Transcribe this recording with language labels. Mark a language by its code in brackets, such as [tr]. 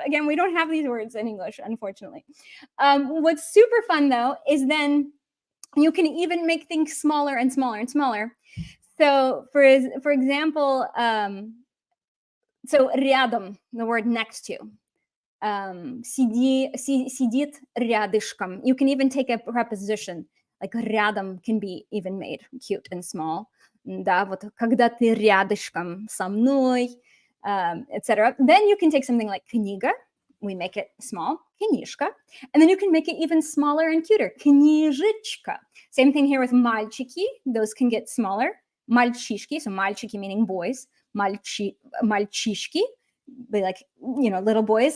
[en] Again, we don't have these words in English, unfortunately. What's super fun though is then you can even make things smaller and smaller and smaller. So for example, so рядом, the word next to. [ru] Сидит рядышком. [en] You can even take a preposition. Like рядом can be even made cute and small. [ru] Да, вот когда ты рядышком со мной, etc. [en] Then you can take something like книга. We make it small, книжка. And then you can make it even smaller and cuter. [ru] Книжечка. [en] Same thing here with мальчики. Those can get smaller. Мальчишки. So мальчики meaning boys. Мальчишки. Be like, little boys.